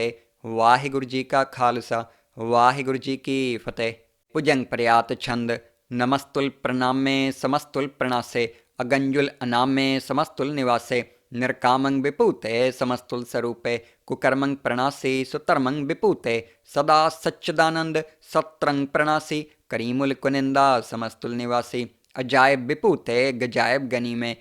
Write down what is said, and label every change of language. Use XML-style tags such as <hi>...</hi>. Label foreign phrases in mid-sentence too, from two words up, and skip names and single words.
<pa>ਵਾਹਿਗੁਰੂ ਜੀ ਕਾ ਖ਼ਾਲਸਾ ਵਾਹਿਗੁਰੂ ਜੀ ਕੀ ਫ਼ਤਹਿ।</pa> <bra>भुजंग प्रयात छंद। नमस्तुल प्रणामे समस्तुल प्रणासे अगंजुल अनामे समस्तुल निवासे निर्कामं विपूते समस्तुल स्वरूपे कुकर्मं प्रणासी सुतर्मं विपूते सदा सच्चिदानंद सत्रंग प्रणासी करीमुल कुनिंदा समस्तुल निवासी अजायब विपूते गजायब गनी में</bra>